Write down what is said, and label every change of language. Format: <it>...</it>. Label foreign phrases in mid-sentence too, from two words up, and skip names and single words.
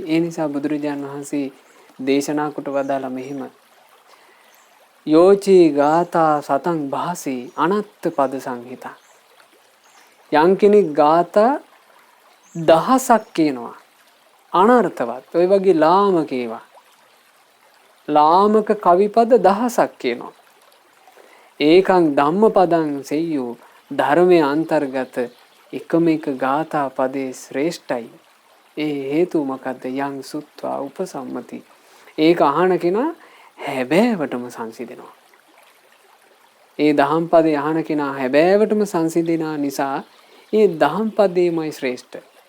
<si>ඒ නිසා බුදුරජාණන් වහන්සේ දේශනා කොට වදාළ මෙහිම</si> <pi>යෝචී ගාථා සතං භාසී අනත්ත පද සංහිතා.</pi> <si>යම් කෙනෙක් ගාථා 1000ක් කියනවා අනර්ථවත්, ඔය වගේ ලාමක ඒවා, ලාමක කවිපද 1000ක් කියනවා.</si> <pi>ඒකං ධම්මපදං සෙය්‍යෝ,</pi> <si>ධර්මයේ අන්තර්ගත එකම එක ගාථා පදේ ශ්‍රේෂ්ඨයි. ඒ හේතුව මොකද්ද?</si> <pi>යං සුත්වා උපසම්මති.</pi> <si>ඒක අහන කෙනා හැබෑවටම සංසිඳෙනවා. ඒ දහම් පදේ අහන කෙනා හැබෑවටම සංසිඳෙන නිසා ඒ දහම් පදේමයි ශ්‍රේෂ්ඨ.</si>